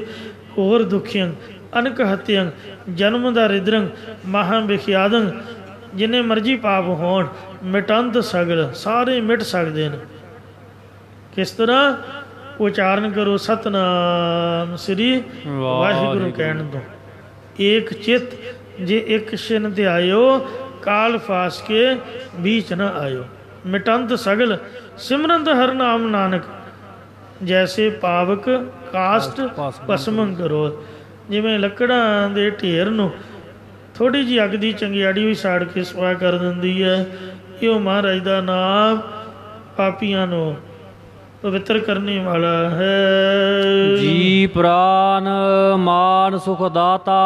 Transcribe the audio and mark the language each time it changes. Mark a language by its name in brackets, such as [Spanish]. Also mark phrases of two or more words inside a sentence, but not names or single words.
[Punjabi] ਹੋਰ ਦੁਖੀਆਂ ਅਨਕ ਹਤਿਆਂ ਜਨਮ ਦਾ ਰਿਦਰੰਗ ਮਹਾਂ ਵਿਖਿਆਦੰ, ਜਿੰਨੇ ਮਰਜੀ ਪਾਪ ਹੋਣ ਮਿਟੰਤ ਸਗਲ, ਸਾਰੇ ਮਿਟ ਸਕਦੇ ਨੇ। ਕਿਸ ਤਰ੍ਹਾਂ? ਉਚਾਰਨ ਕਰੋ ਸਤਨਾਮ ਸ੍ਰੀ ਵਾਹਿਗੁਰੂ ਕਹਿਣ ਤੋਂ। ਏਕ ਚਿਤ ਜੇ ਇੱਕ ਛਿਨ ਧਿਆਇਓ, ਕਾਲ ਫਾਸ ਕੇ ਬੀਚ ਨ ਆਯੋ। ਮਿਟੰਤ ਸਗਲ ਸਿਮਰੰਤ ਹਰਿ ਨਾਮ ਨਾਨਕ, ਜੈਸੇ ਪਾਵਕ ਕਾਸਟ ਭਸਮ ਕਰੋ। ਜਿਵੇਂ ਲੱਕੜਾਂ ਦੇ ਢੇਰ ਨੂੰ ਥੋੜ੍ਹੀ ਜੀ ਅੱਗ ਦੀ ਚੰਗਿਆੜੀ ਭੀ ਸਾੜ ਕੇ ਸੁਆਹ ਕਰ ਦਿੰਦੀ ਹੈ, ਇਹੋ ਮਹਾਰਾਜ ਦਾ ਨਾਮ ਪਾਪੀਆਂ ਨੂੰ ਪਵਿੱਤਰ ਕਰਨ ਵਾਲਾ ਹੈ। ਜੀ ਪ੍ਰਾਣ ਮਾਨ ਸੁਖ ਦਾਤਾ।